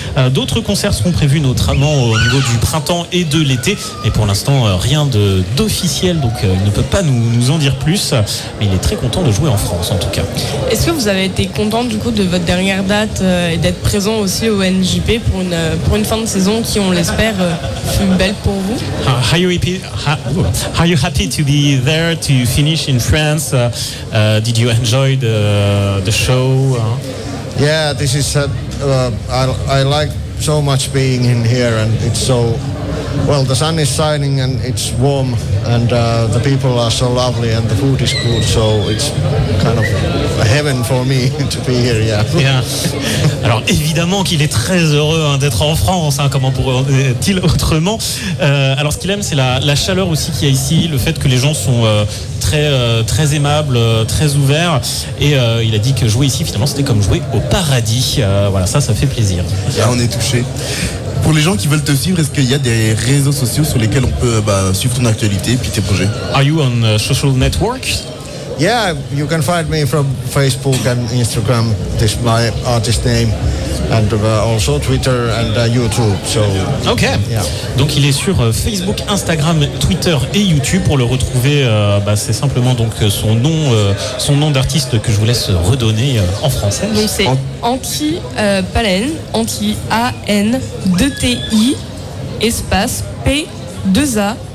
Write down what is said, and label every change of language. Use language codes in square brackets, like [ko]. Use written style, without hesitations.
[fr] D'autres concerts seront prévus notamment au niveau du printemps et de l'été, mais pour l'instant rien d'officiel, donc il ne peut pas nous en dire plus, mais il est très content de jouer en France en tout cas. Est-ce que vous avez été content du coup de votre dernière date et d'être présent aussi au NJP pour une fin de saison qui, on l'espère, fut belle pour vous? [en] Are you happy to be there to finish in France? Did you enjoy the show? Yeah, this is I like so much being in here, and it's so well. The sun is shining and it's warm, and the people are so lovely, and the food is good. So it's kind of a heaven for me to be here. Yeah. Yeah. [fr] Alors évidemment qu'il est très heureux hein, d'être en France, hein, comment pourrait-il autrement? Alors ce qu'il aime, c'est la chaleur aussi qu'il y a ici, le fait que les gens sont très aimables, très ouverts. Et il a dit que jouer ici, finalement, c'était comme jouer au paradis. Voilà, ça fait plaisir. Là, on est touché. Pour les gens qui veulent te suivre, est-ce qu'il y a des réseaux sociaux sur lesquels on peut suivre ton actualité et puis tes projets? [en] Are you on social networks? Yeah, you can find me from Facebook and Instagram. This is my artist name. and also Twitter and YouTube. So, ok. Yeah. [fr] Donc il est sur Facebook, Instagram, Twitter et YouTube. Pour le retrouver, c'est simplement donc son nom d'artiste que je vous laisse redonner en français. Donc c'est Anti Palen, Anti A-N-2-T-I, espace P-2-A.